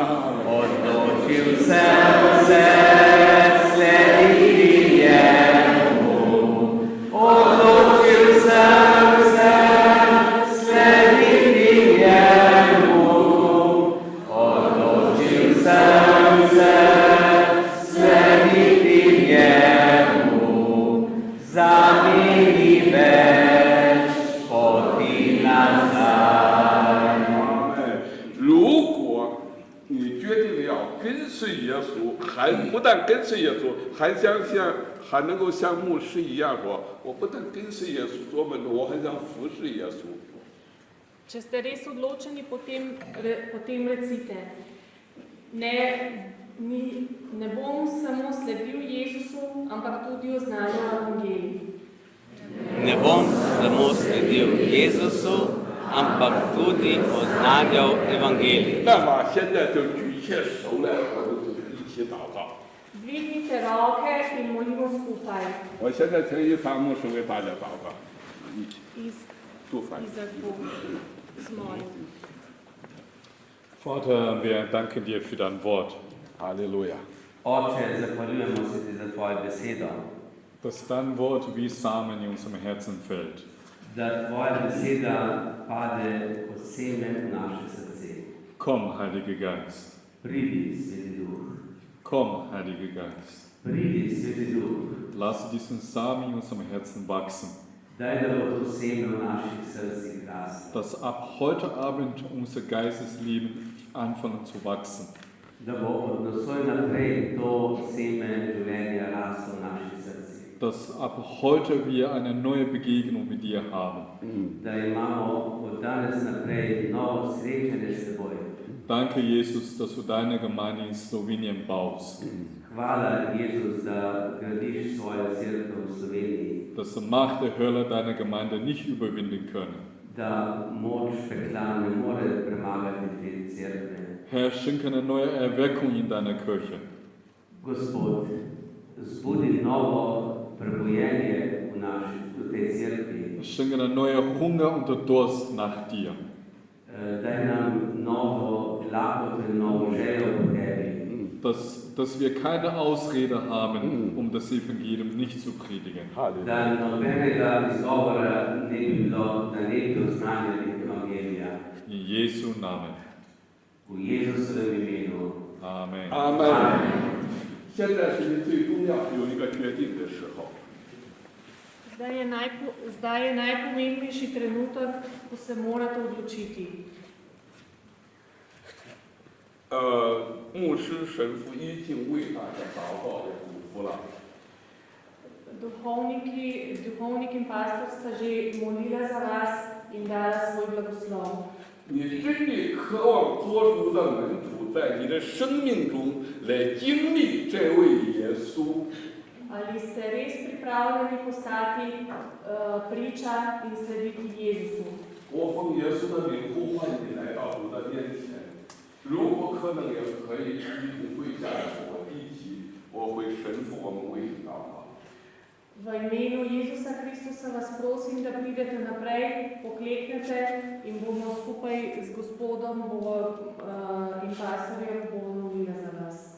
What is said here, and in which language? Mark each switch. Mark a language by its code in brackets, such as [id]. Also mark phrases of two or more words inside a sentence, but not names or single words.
[sl] Odločil sem se slediti njemu, odločil sem se slediti njemu, odločil sem se slediti njemu, za me ni več poti nazaj. [zh] 如果你决定要跟随耶稣，还不但跟随耶稣，还能够像牧师一样说，我不但跟随耶稣做门徒，我还想服侍耶稣。 [sl] Če ste res odločeni, potem recite, ne bom samo sledil Jezusu, ampak tudi oznanjal evangelij. Ne bom samo sledil Jezusu, ampak tudi oznanjal evangelij. [zh] 那么现在就举起手来，我们一起祷告。 [sl] Dvignite roke in molimo skupaj. [zh] 我现在请一凡牧师为大家祷告，一起 [sl] Izak bo z mojim. [de] Vater, wir danken dir für dein Wort, [zh] 哈利路亚。 [sl] Oče, zahvaljujemo se ti za tvojo besedo, [de] dass dein Wort wie Samen in unserem Herzen fällt. [sl] da tvoja beseda pade kot seme v naše srce. [de] Komm, Heiliger Geist. [sl] Pridi, Sveti Duh. [de] Komm, Heiliger Geist. [sl] Pridi, Sveti Duh. [de] Lass diesen Samen in unserem Herzen wachsen, [sl] Daj, da bo to seme v naših srcih raslo. [de] dass ab heute Abend unser Geistesleben anfangen zu wachsen. [sl] Da bo od nocoj naprej to seme življenja raslo v naših srcih. [de] Dass ab heute wir eine neue Begegnung mit dir haben. [sl] Da imamo od danes naprej novo srečanje s teboj. [de] Danke, Jesus, dass du deine Gemeinde in Slowenien baust. [sl] Hvala, Jezus, da gradiš svojo cerkev v Sloveniji, [de] Dass die Macht der Hölle deine Gemeinde nicht überwinden können. [sl] da moč pekla ne more premagati te cerkve. [de] Herr, schenke eine neue Erweckung in deiner Kirche. [sl] Gospod, zbudi novo prebojenje v tej cerkvi. [de] Schenke einen neuen Hunger und Durst nach dir. [sl] Daj nam novo lakoto in novo željo po tebi. [de] Dass wir keine Ausrede haben, um das Evangelium nicht zu predigen. [sl] Da nobenega izgovora ne bi bilo, da ne bi oznanjali evangelija. [de] In Jesu Namen. [sl] V Jezusovem imenu. Amen. [zh] 阿门。现在是你最重要有一个决定的时候。 [sl] Zdaj je najpomembnejši trenutek, ko se morate odločiti. [zh] 牧师、神父已经为大家祷告的嘱咐了。 [sl] Duhovnik in pastor sta že molila za vas in dala svoj blagoslov. [zh] 你真的渴望做主的门徒，在你的生命中来经历这位耶稣。 [sl] Ali ste res pripravljeni postati priča in slediti Jezusu? [zh] 我奉耶稣的名呼唤你来到主的面前，如果可能，也可以一同跪下来和我一起，我会神父我们为你祷告。 [sl] V imenu Jezusa Kristusa vas prosim, da pridete naprej, pokleknete in bomo skupaj z Gospodom in pastorjem bomo molili za vas.